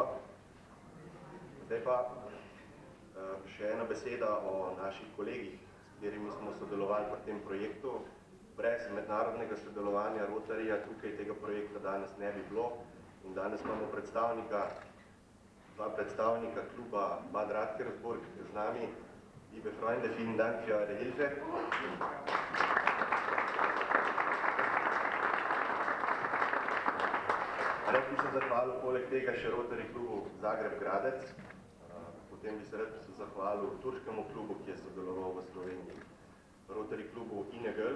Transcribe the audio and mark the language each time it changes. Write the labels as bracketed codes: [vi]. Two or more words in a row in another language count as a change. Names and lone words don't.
[sl] Zdaj pa še ena beseda o naših kolegih, s katerimi smo sodelovali pri tem projektu. Brez mednarodnega sodelovanja Rotaryja tukaj tega projekta danes ne bi bilo in danes imamo dva predstavnika kluba Bad Radkersburg z nami. [de] Liebe Freunde, vielen Dank für eure Hilfe. [sl] Rad bi se zahvalil poleg tega še Rotary klubu Zagreb Gradec, potem bi se rad zahvalil turškemu klubu, ki je sodeloval v Sloveniji, Rotary klubu Inegöl.